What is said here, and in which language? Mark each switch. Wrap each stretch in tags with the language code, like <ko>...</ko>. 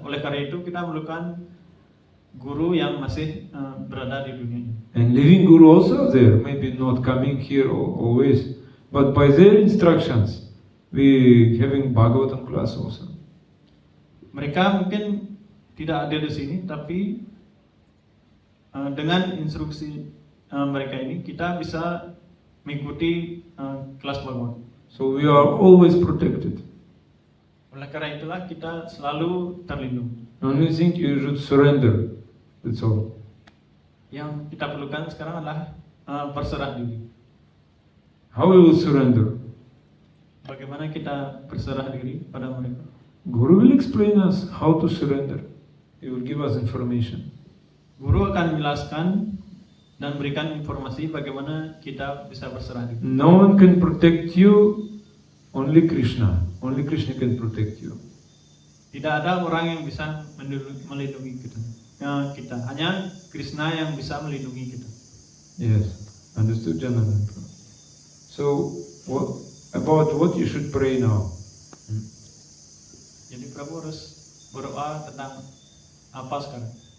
<id>Oleh karena itu kita memerlukan guru yang masih berada di dunia ini.</id> <en>And living guru also there, maybe not coming here always, but by their instructions, we having Bhagavatam class also.</en> <id>Mereka mungkin tidak ada di sini, tapi dengan instruksi mereka ini kita bisa mengikuti kelas Bhagavatam.</id> <en>So we are always protected.</en> <id>Oleh karena itulah kita selalu terlindungi.</id> <en>Only thing you should surrender. That's all.</en> <id>Yang kita perlukan sekarang adalah berserah diri.</id> <en>How we will surrender?</en> <id>Bagaimana kita berserah diri pada mereka?</id> <en>Guru will explain us how to surrender. He will give us information.</en> <id>Guru akan menjelaskan dan berikan informasi bagaimana kita bisa berserah diri.</id> <en>No one can protect you, only Krishna. Only Krishna can protect you.</en> <id>Tidak ada orang yang bisa melindungi kita. Hanya Krishna yang bisa melindungi kita.</id> <en>Yes, understood, Janana. So, about what you should pray now?</en> <id>Jadi Prabu harus berdoa tentang apa sekarang?</id>